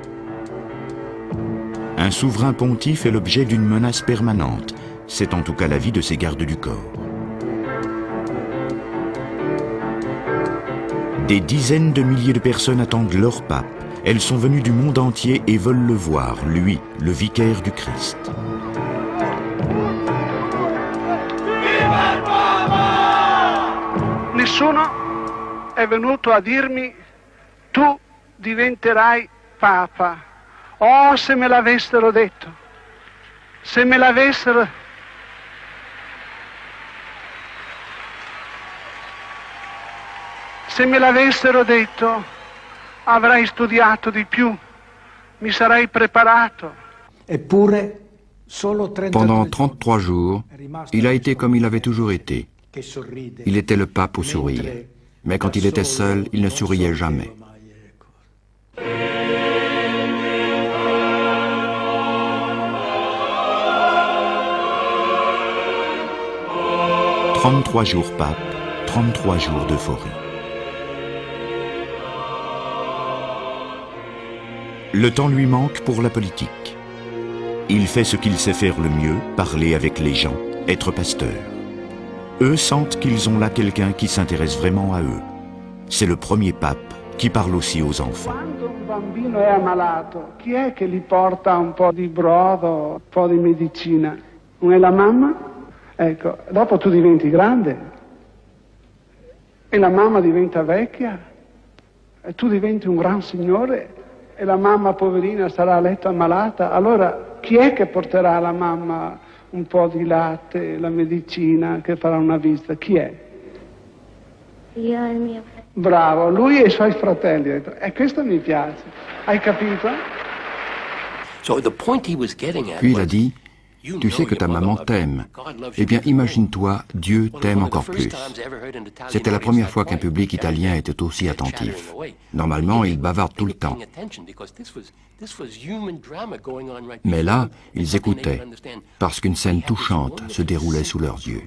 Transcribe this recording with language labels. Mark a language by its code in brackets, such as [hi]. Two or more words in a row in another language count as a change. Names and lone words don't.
[fr] Un souverain pontife est l'objet d'une menace permanente. C'est en tout cas l'avis de ses gardes du corps. Des dizaines de milliers de personnes attendent leur pape. Elles sont venues du monde entier et veulent le voir, lui, le vicaire du Christ. [it] Nessuno è venuto a dirmi tu diventerai papa. Oh, se me l'avessero detto, se me l'avessero... Se me l'avessero detto, avrei studiato di più, mi sarei preparato. Eppure, solo 33 [fr] Pendant 33 jours, il a été comme il avait toujours été. Il était le pape au sourire. Mais quand il était seul, il ne souriait jamais. « 33 jours pape, 33 jours d'euphorie. Le temps lui manque pour la politique. Il fait ce qu'il sait faire le mieux, parler avec les gens, être pasteur. Eux sentent qu'ils ont là quelqu'un qui s'intéresse vraiment à eux. C'est le premier pape qui parle aussi aux enfants. [it] Quando un bambino è ammalato, chi è che gli porta un po' di brodo, un po' di medicina? Non è la mamma? Ecco, dopo tu diventi grande e la mamma diventa vecchia e tu diventi un gran signore e la mamma poverina sarà a letto ammalata. Allora chi è che porterà alla mamma un po' di latte, la medicina, che farà una visita? Chi è? Io e il mio fratello. Bravo, lui e i suoi fratelli. E questo mi piace. Hai capito? [fr] Puis il a dit, tu sais que ta maman t'aime. Eh bien, imagine-toi, Dieu t'aime encore plus. C'était la première fois qu'un public italien était aussi attentif. Normalement, ils bavardent tout le temps. Mais là, ils écoutaient, parce qu'une scène touchante se déroulait sous leurs yeux.